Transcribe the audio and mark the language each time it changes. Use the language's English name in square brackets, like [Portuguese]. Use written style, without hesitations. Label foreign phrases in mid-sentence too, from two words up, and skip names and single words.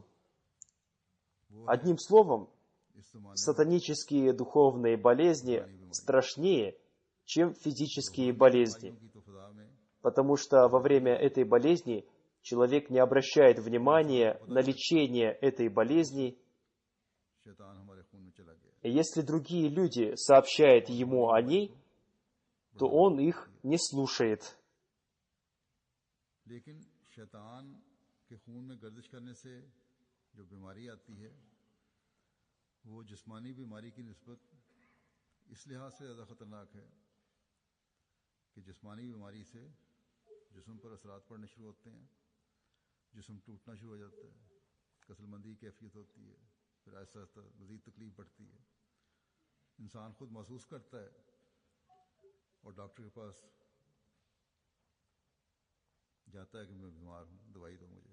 [Russian] Одним словом, сатанические духовные болезни страшнее, чем физические болезни, потому что во время этой болезни человек не обращает внимания на лечение этой болезни, и если другие люди сообщают ему о ней, то он их не слушает. [Urdu] کہ خون میں گردش کرنے سے جو بیماری آتی ہے وہ جسمانی بیماری کی نسبت اس لحاظ سے زیادہ خطرناک ہے کہ جسمانی بیماری سے جسم پر اثرات پڑنے شروع ہوتے ہیں، جسم ٹوٹنا شروع ہو جاتا ہے، کسلمندی کی کیفیت ہوتی ہے، پھر آہستہ آہستہ مزید تکلیف بڑھتی ہے، انسان خود محسوس کرتا ہے اور ڈاکٹر کے پاس جاتا ہے کہ میں بیمار ہوں، دوائی دو مجھے.